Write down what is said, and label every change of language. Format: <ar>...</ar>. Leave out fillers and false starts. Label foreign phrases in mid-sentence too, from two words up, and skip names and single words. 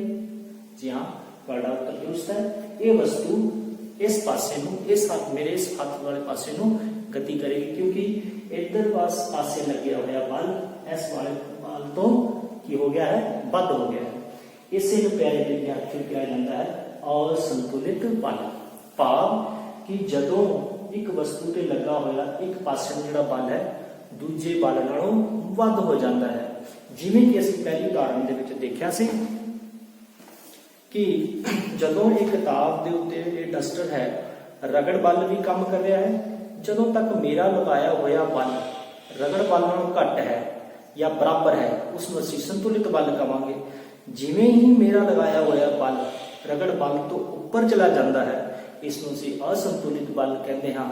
<pa>ਜੀ ਹਾਂ, ਤੁਹਾਡਾ ਉੱਤਰ ਦਰੁਸਤ ਹੈ। ਇਹ ਵਸਤੂ ਇਸ ਪਾਸੇ ਨੂੰ, ਮੇਰੇ ਇਸ ਹੱਥ ਵਾਲੇ ਪਾਸੇ ਨੂੰ ਗਤੀ ਕਰੇਗੀ, ਕਿਉਂਕਿ ਇੱਧਰ ਪਾਸੇ ਲੱਗਿਆ ਹੋਇਆ ਬਲ ਇਸ ਵਾਲੇ ਬਲ ਤੋਂ ਕੀ ਹੋ ਗਿਆ ਹੈ, ਵੱਧ ਹੋ ਗਿਆ ਹੈ। ਇਸੇ ਨੂੰ ਪਿਆਰੇ ਵਿਦਿਆਰਥੀਓ ਕਿਹਾ ਜਾਂਦਾ ਹੈ ਅਸੰਤੁਲਿਤ ਬਲ। ਭਾਵ ਕਿ ਜਦੋਂ ਇੱਕ ਵਸਤੂ ਤੇ ਲੱਗਾ ਹੋਇਆ ਇੱਕ ਪਾਸੇ ਜਿਹੜਾ ਬਲ ਹੈ ਦੂਜੇ ਬਲ ਨਾਲੋਂ ਵੱਧ ਹੋ ਜਾਂਦਾ ਹੈ। ਜਿਵੇਂ ਕਿ ਅਸੀਂ ਪਹਿਲੀ ਉਦਾਹਰਣ ਦੇ ਵਿੱਚ ਦੇਖਿਆ ਸੀ ਕਿ ਜਦੋਂ ਇੱਕ ਕਿਤਾਬ ਦੇ ਉੱਤੇ ਇਹ ਡਸਟਰ ਹੈ ਰਗੜ ਬਲ ਵੀ ਕੰਮ ਕਰ ਰਿਹਾ ਹੈ, ਜਦੋਂ ਤੱਕ ਮੇਰਾ ਲਗਾਇਆ ਹੋਇਆ ਬਲ ਰਗੜ ਬਲ ਨਾਲੋਂ ਘੱਟ ਹੈ ਜਾਂ ਬਰਾਬਰ ਹੈ ਉਸਨੂੰ ਅਸੀਂ ਸੰਤੁਲਿਤ ਬਲ ਕਹਾਂਗੇ। ਜਿਵੇਂ ਹੀ ਮੇਰਾ ਲਗਾਇਆ ਹੋਇਆ ਬਲ ਰਗੜ ਬਲ ਤੋਂ ਉੱਪਰ ਚਲਾ ਜਾਂਦਾ ਹੈ ਇਸਨੂੰ ਅਸੀਂ ਅਸੰਤੁਲਿਤ ਬਲ</pa> <hi>कहते हैं।</hi>